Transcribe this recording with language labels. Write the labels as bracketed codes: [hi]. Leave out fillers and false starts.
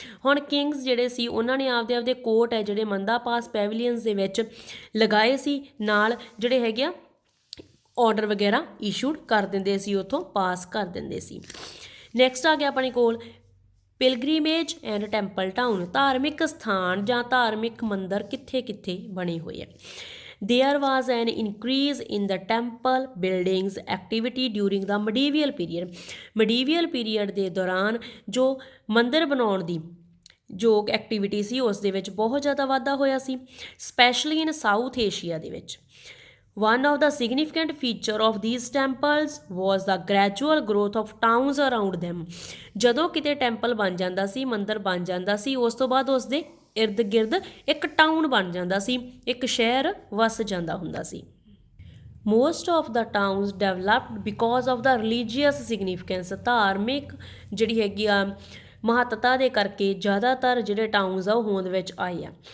[pa] ਹੁਣ ਕਿੰਗਸ ਜਿਹੜੇ ਸੀ ਉਹਨਾਂ ਨੇ ਆਪਦੇ ਕੋਰਟ ਹੈ ਜਿਹੜੇ ਮੰਦਾਪਾਸ, ਪੈਵੀਲੀਅਨਸ ਦੇ ਵਿੱਚ ਲਗਾਏ ਸੀ, ਨਾਲ ਜਿਹੜੇ ਹੈਗੇ ਆ ਆਰਡਰ ਵਗੈਰਾ ਇਸ਼ੂਡ ਕਰ ਦਿੰਦੇ ਸੀ, ਉੱਥੋਂ ਪਾਸ ਕਰ ਦਿੰਦੇ ਸੀ। ਨੈਕਸਟ ਆ ਗਿਆ ਆਪਣੇ ਕੋਲ [en] Pilgrimage and temple town. [pa] ਧਾਰਮਿਕ ਸਥਾਨ ਜਾਂ ਧਾਰਮਿਕ ਮੰਦਰ ਕਿੱਥੇ ਕਿੱਥੇ ਬਣੇ ਹੋਏ ਆ। [en] There was an increase in the temple buildings activity during the medieval period। [pa] medieval period ਦੇ ਦੌਰਾਨ ਜੋ ਮੰਦਰ ਬਣਾਉਣ ਦੀ ਜੋ ਐਕਟੀਵਿਟੀ ਸੀ ਉਸ ਦੇ ਵਿੱਚ ਬਹੁਤ ਜ਼ਿਆਦਾ ਵਾਧਾ ਹੋਇਆ ਸੀ, [en] specially in [pa] ਸਾਊਥ ਏਸ਼ੀਆ ਦੇ ਵਿੱਚ। [en] One of the significant feature of these temples was the gradual growth of towns around them। [pa] ਜਦੋਂ ਕਿਤੇ ਟੈਂਪਲ ਬਣ ਜਾਂਦਾ ਸੀ, ਮੰਦਰ ਬਣ ਜਾਂਦਾ ਸੀ, ਉਸ ਤੋਂ ਬਾਅਦ ਉਸ ਦੇ ਇਰਦ ਗਿਰਦ ਇੱਕ ਟਾਊਨ ਬਣ ਜਾਂਦਾ ਸੀ, ਇੱਕ ਸ਼ਹਿਰ ਵਸ ਜਾਂਦਾ ਹੁੰਦਾ ਸੀ। [en] Most of the towns developed because of the religious significance. [pa] ਧਾਰਮਿਕ ਜਿਹੜੀ ਹੈਗੀ ਆ ਮਹੱਤਤਾ ਦੇ ਕਰਕੇ ਜ਼ਿਆਦਾਤਰ ਜਿਹੜੇ ਟਾਊਨਸ ਆ ਉਹ ਹੋਂਦ ਵਿੱਚ ਆਏ ਆ।